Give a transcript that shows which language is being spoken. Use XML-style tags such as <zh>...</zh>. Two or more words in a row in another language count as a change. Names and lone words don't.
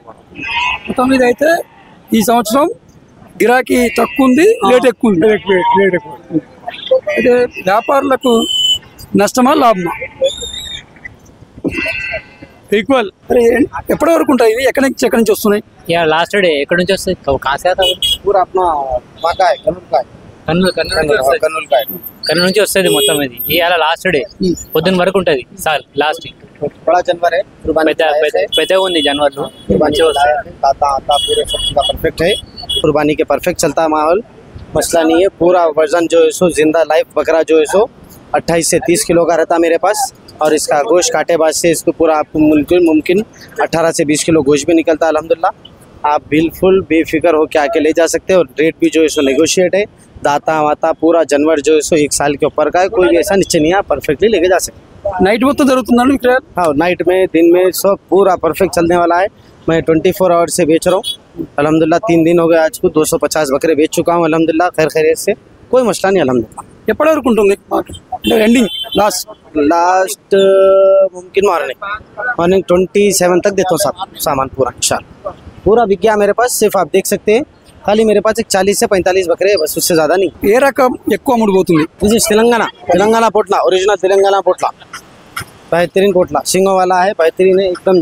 <te>మొత్తం మీద అయితే ఈ సంవత్సరం గిరాకీ తక్కువ ఉంది, రేట్ ఎక్కువ ఉంది. అయితే వ్యాపారులకు నష్టమా లాభమా? ఈక్వల్. ఎప్పటి వరకు ఉంటాయి ఇవి? ఎక్కడి నుంచి వస్తున్నాయి?</te> <en>last day</en> <te>ఎక్కడి నుంచి వస్తాయి?</te> <hi>कहाँ से आता पूरा अपना मका है,</hi> <te>కన్ను నుంచి వస్తుంది మొత్తం. ఇది ఇవాళ</te> <en>last day,</en> <te>పొద్దున్న వరకు ఉంటుంది సార్. లాస్ట్</te> <hi>बड़ा जानवर है,</hi> <te>పెద్దగా ఉంది जानवर.</te> <hi>पूरे सब परफेक्ट है, कुर्बानी के परफेक्ट चलता है माहौल, मसला नहीं है. पूरा वजन जो है सो जिंदा लाइफ बकरा जो है सो 28 से 30 किलो का रहता मेरे पास. और इसका गोश्त काटे बाद से इसको पूरा आपको मुमकिन 18 से 20 किलो गोश्त भी निकलता है अल्हम्दुलिल्लाह. आप बिल्कुल बेफिक्र हो के आके ले जा सकते हो. रेट भी जो है सो नेगोशिएट है. दाता वाता पूरा जानवर जो है सो 1 साल के ऊपर का है, कोई भी ऐसा नीचे नहीं है, परफेक्टली लेके जा सकते.</hi> <te>నైట్ మొత్తం జరుగుతుందండి ఇక్కడ?</te> <hi>हाँ, नाइट में दिन में सब पूरा परफेक्ट चलने वाला है. मैं 24 आवर्स से बेच रहा हूँ अल्हम्दुलिल्लाह. 3 दिन हो गए आज को, 250 बकरे बेच चुका हूँ अल्हम्दुलिल्लाह. खैरियत से, कोई मसला नहीं अल्हम्दुलिल्लाह.</hi> <te>ఎప్పటి వరకు ఉంటుంది ఎండింగ్?</te> <hi>लास्ट मुमकिन मॉर्निंग 27 तक देता हूँ सामान पूरा इंशाल्लाह. पूरा बिक गया मेरे पास. सिर्फ आप देख सकते हैं, खाली मेरे पास एक 40 से 45 बकरे है बस, उससे ज्यादा नहीं.</hi> <te>ఏ రకం ఎక్కువ అమ్ముడుపోతుంది?</te> <hi>तेलंगाना पोटला, ओरिजिनल तेलंगाना पोटला, बेहतरीन पोटला, सिंगों वाला है, बेहतरीन है एकदम.</hi>